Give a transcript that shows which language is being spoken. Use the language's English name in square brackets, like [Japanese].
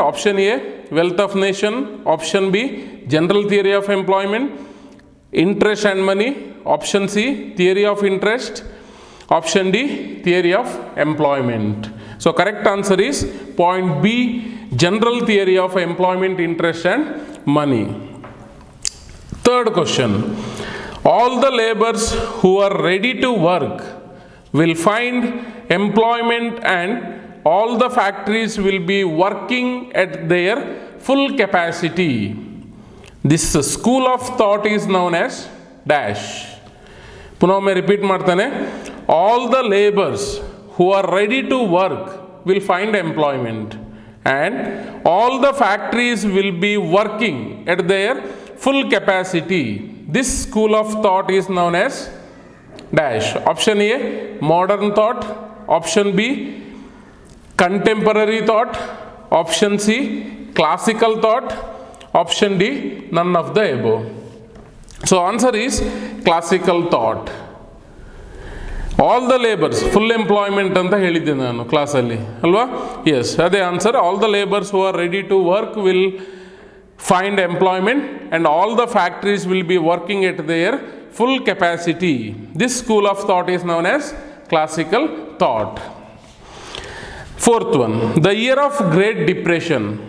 [English] Option A wealth of nation, option B general theory of employment, interest and money, option C theory of interest, option D theory of employment. So correct answer is point B, general theory of employment, interest and money. Third question, all the laborers who are ready to work will find employment and all the factories will be working at their full capacity. This school of thought is known as dash. [Kannada] ಪುನಃ ಒಮ್ಮೆ repeat ಮಾಡ್ತಾನೆ. [English] All the laborers who are ready to work will find employment and all the factories will be working at their full capacity. This school of thought is known as dash. Option A modern thought, option B contemporary thought, option C classical thought, option D none of the above. So answer is classical thought. All the laborers, full employment [Kannada] ಅಂತ ಹೇಳಿದ್ದೆ ನಾನು ಕ್ಲಾಸಲ್ಲಿ ಅಲ್ವಾ? S, ಅದೇ answer. [English] All the labours who are ready to work will find employment and all the factories will be working at their full capacity. This school of thought is known as classical thought. Fourth one, the year of Great Depression.